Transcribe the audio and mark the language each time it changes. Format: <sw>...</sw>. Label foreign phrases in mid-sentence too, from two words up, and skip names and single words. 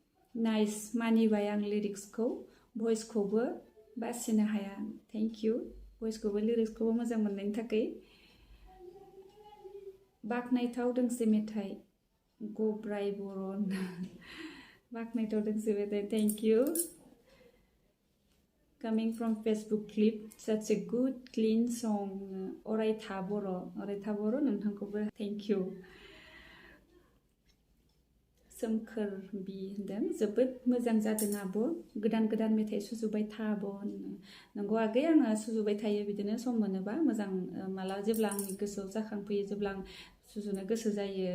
<brx>नाइस मानिबाय आं लिरिक्सखौ भइसखौबो बासिनो हाया</brx> <en>thank you</en> <brx>भइसखौबो लिरिक्सखौबो मोजां मोननायनि थाखाय बाख्नायथाव दोंसे मेथाइ gwbwr बाख्नायथाव दोंसे मेथाइ</brx> <en>thank you coming from Facebook clip such a good clean song</en> <brx>अरायथा बर' नोंथांखौबो</brx> <en>thank you</en> <brx>सोमखोर बि होनदों जोबोद मोजां जादों आब' गोदान मेथाइ सुजुबाय था आब' नंगौ आगै आङो सुजुबाय थायो बिदिनो सम मोनोबा मोजां माला जेब्ला आंनि गोसोआव जाखांफैयो जेब्ला आं सुजुनो गोसो जायो</brx>